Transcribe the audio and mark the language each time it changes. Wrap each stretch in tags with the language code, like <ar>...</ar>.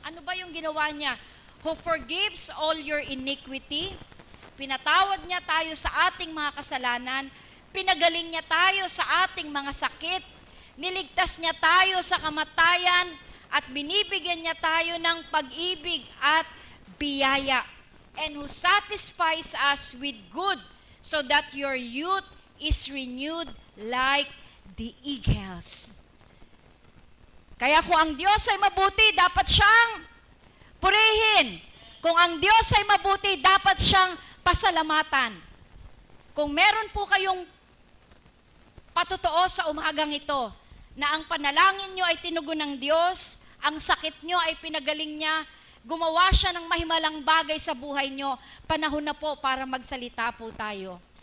<tl>Ano ba yung ginawa niya?</tl> <en>Who forgives all your iniquity.</en> <tl>Pinatawad niya tayo sa ating mga kasalanan. Pinagaling niya tayo sa ating mga sakit. Niligtas niya tayo sa kamatayan at binibigyan niya tayo ng pag-ibig at biyaya.</tl> <en>And who satisfies us with good so that your youth is renewed like the eagles.</en> <tl>Kaya kung ang Diyos ay mabuti, dapat siyang purihin. Kung ang Diyos ay mabuti, dapat siyang pasalamatan. Kung meron po kayong patotoo sa umagang ito, na ang panalangin nyo ay tinugon ng Diyos, ang sakit nyo ay pinagaling niya, gumawa siya ng mahimalang bagay sa buhay nyo, panahon na po para magsalita po tayo.</tl>